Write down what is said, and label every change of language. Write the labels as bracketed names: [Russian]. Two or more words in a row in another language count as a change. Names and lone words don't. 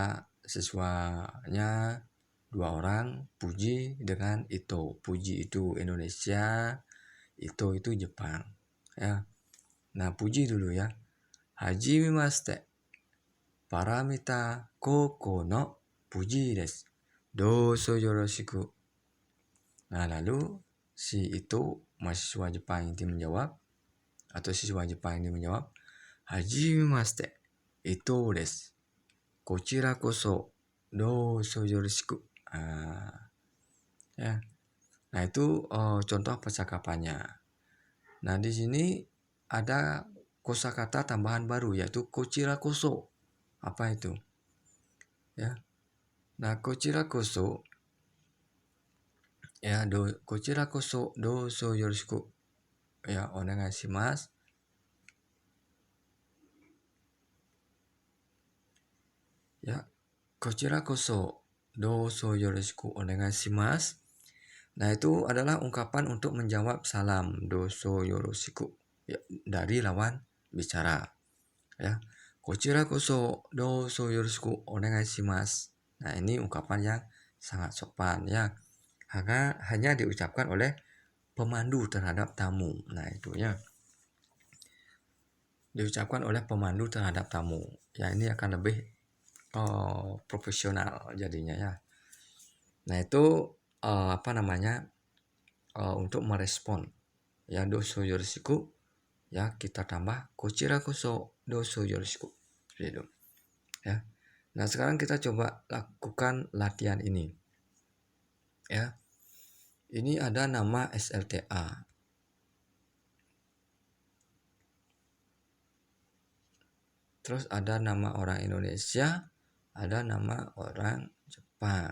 [Indonesian] Siswanya 2 orang, Puji dengan Ito. Puji itu Indonesia, Ito itu Jepang. Ya. Nah, Puji dulu ya. Hajimemashite. [Japanese] Paramita koko no Puji desu. どうぞよろしく. [Indonesian] Nah, lalu si itu mahasiswa Jepang ini menjawab, atau siswa Jepang ini menjawab, [Japanese] はじめまして、Itoです. こちらこそどうぞよろしく. [Indonesian] Ya. Nah, itu contoh percakapannya. Nah, di sini ada kosakata tambahan baru yaitu [Japanese] こちらこそ. [Indonesian] Apa itu? Ya. Nah, [Japanese] こちらこそ ya こちらこそどうぞよろしく. Ya, お願いします. Ya, こちらこそどうぞよろしくお願いします. [Indonesian] Nah, itu adalah ungkapan untuk menjawab salam [Japanese] どうぞよろしく [Indonesian] ya, dari lawan bicara. Ya, [Japanese] こちらこそどうぞよろしくお願いします. [Indonesian] Nah, ini ungkapan yang sangat sopan ya. Hanya diucapkan oleh pemandu terhadap tamu. Nah, itu ya. Diucapkan oleh pemandu terhadap tamu. Ya, ini akan lebih profesional jadinya ya. Nah, itu apa namanya? Untuk merespon ya [Japanese] どうぞよろしく [Indonesian] ya kita tambah [Japanese] こちらこそどうぞよろしく. [Indonesian] Gitu. Ya. Nah, sekarang kita coba lakukan latihan ini. Ya. Ini ada nama SLTA. Terus ada nama orang Indonesia, ada nama orang Jepang.